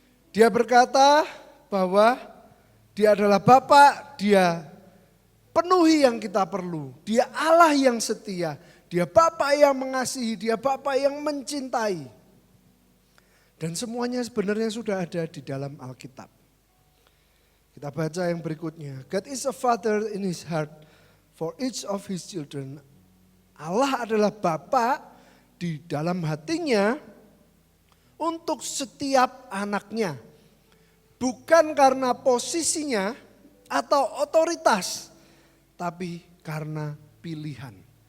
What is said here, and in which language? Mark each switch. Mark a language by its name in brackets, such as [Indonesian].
[Indonesian] Dia berkata bahwa Dia adalah Bapa, Dia penuhi yang kita perlu. Dia Allah yang setia, Dia Bapa yang mengasihi, Dia Bapa yang mencintai. Dan semuanya sebenarnya sudah ada di dalam Alkitab. Kita baca yang berikutnya. [English] God is a father in his heart for each of his children. [Indonesian] Allah adalah Bapa di dalam hatinya untuk setiap anaknya. Bukan karena posisinya atau otoritas, tapi karena pilihan.